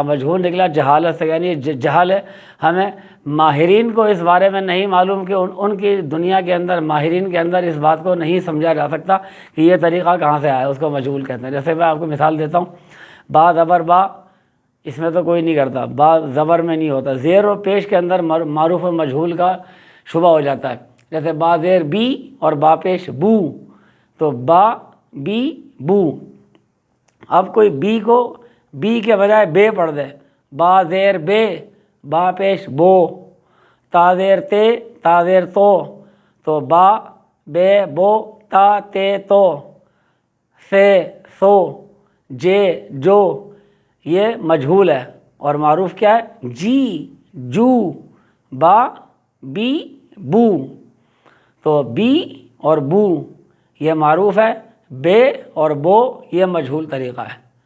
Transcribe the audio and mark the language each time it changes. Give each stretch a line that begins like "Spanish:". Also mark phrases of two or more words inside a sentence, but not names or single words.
Urdu: مجہول نکلا جہالت سے، یعنی جہل ہے۔ ہمیں ماہرین کو اس بارے میں نہیں معلوم کہ ان کی دنیا کے اندر، ماہرین کے اندر اس بات کو نہیں سمجھا جا سکتا کہ یہ طریقہ کہاں سے آیا، اس کو مجہول کہتے ہیں۔ جیسے میں آپ کو مثال دیتا ہوں، با زبر با، اس میں تو کوئی نہیں کرتا، با زبر میں نہیں ہوتا۔ زیر اور پیش کے اندر معروف اور مجہول کا شبہ ہو جاتا ہے۔ جیسے با زیر بی اور با پیش بو، تو با بی بو۔ اب کوئی بی کو بی کے بجائے بے پڑھ دے، با زیر بے، با پیش بو، تا زیر تے، تا زیر تو با بے بو تا تے تو، سے سو، جے جو، یہ مجہول ہے۔ اور معروف کیا ہے؟ جی جو، با بی بو۔ تو بی اور بو یہ معروف ہے، بے اور بو یہ مجہول طریقہ ہے۔